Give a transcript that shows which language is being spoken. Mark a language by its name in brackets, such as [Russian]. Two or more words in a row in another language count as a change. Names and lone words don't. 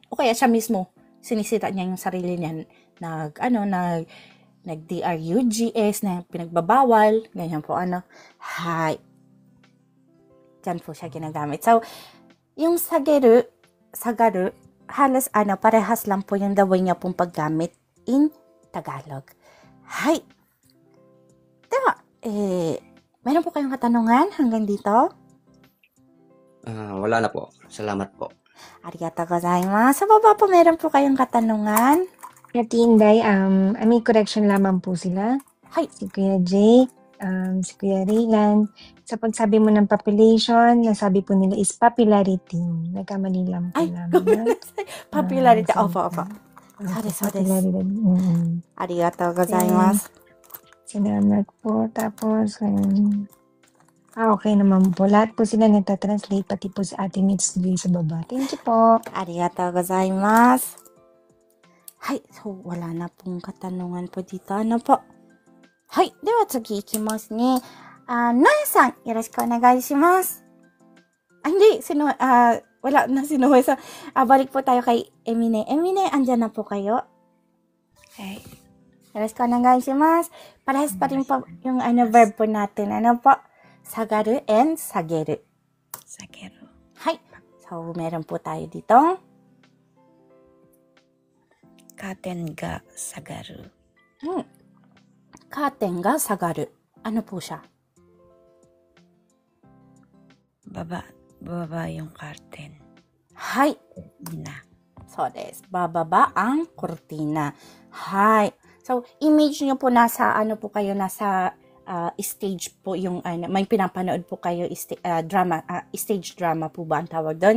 [Filipino] O kaya siya mismo, sinisira niya yung sarili niya, nag-DRUGS na pinagbabawal, ganyan po, [English] Hay. [Filipino] Diyan po siya ginagamit. So, yung sagaru, halos, parehas lang po yung [English] the way [Filipino] niya pong paggamit in Tagalog. [English] Hay. [Filipino] Diba, meron po kayong katanungan hanggang dito? Wala na po. Salamat po. [Japanese] Arigatou gozaimasu. [Filipino] Sa baba po meron po kayong katanungan. [English] Ate Inday, [Filipino] may correction lamang po sila. [English] Hi. [Filipino] Si Kuya Jake, si Kuya Raylan. Sa pagsabi mo ng population, nasabi po nila is popularity. Nagkamali lang po Ay, namin. popularity. Ah, Opo, opo. Okay, So des. popularity. Arigatou gozaimasu. Salamat po. Tapos, okay naman po. Lahat po sila nagtatranslate, pati po sa ating Mitz sa baba. Thank you po. Arigatou gozaimasu. [English] Hi. [Filipino] So, wala na pong katanungan po dito. Ano po? [English] Hi. [Japanese] Dewa, tsugi ikimasu ne. Noe-san, yoroshiku onegai shimasu. [Filipino] Hindi. Wala na si Noe-san. Balik po tayo kay Emine. Emine, andyan na po kayo. Okay. [Japanese] Yoroshiku onegai shimasu. [Filipino] Parehas pa rin po yung verb po natin. Ano po? [Japanese] Sagaru and sageru. Sageru. [English] Hi. [Filipino] So, meron po tayo ditong [Japanese] Curtain ga sagaru. curtain ga sagaru. [Filipino] Ano po siya? Bababa yung curtain. [English] Hi. [Filipino] Na. [Japanese] So, des. [Filipino] Bababa ang kurtina. [English] Hi. [Filipino] So, image nyo po nasa, kayo, nasa stage po yung, may pinapanood po kayo, drama, stage drama po ba ang tawag doon?